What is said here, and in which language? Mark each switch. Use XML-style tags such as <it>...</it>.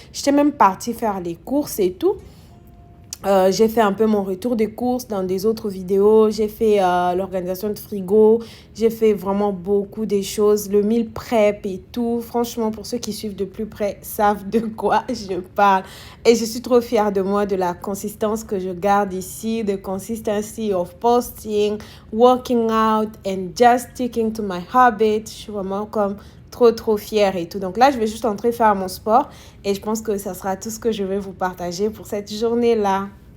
<fr>J'étais même partie faire les courses et tout. J'ai fait un peu mon retour des courses dans des autres vidéos. J'ai fait l'organisation de frigo. J'ai fait vraiment beaucoup de choses. Le meal prep et tout. Franchement, pour ceux qui suivent de plus près, savent de quoi je parle. Et je suis trop fière de moi, de la consistance que je garde ici.</fr> <en>The consistency of posting, working out and just sticking to my habits.</en> <fr>Je suis vraiment comme... trop fière et tout. Donc là, je vais juste entrer faire mon sport et je pense que ça sera tout ce que je vais vous partager pour cette journée-là.</fr>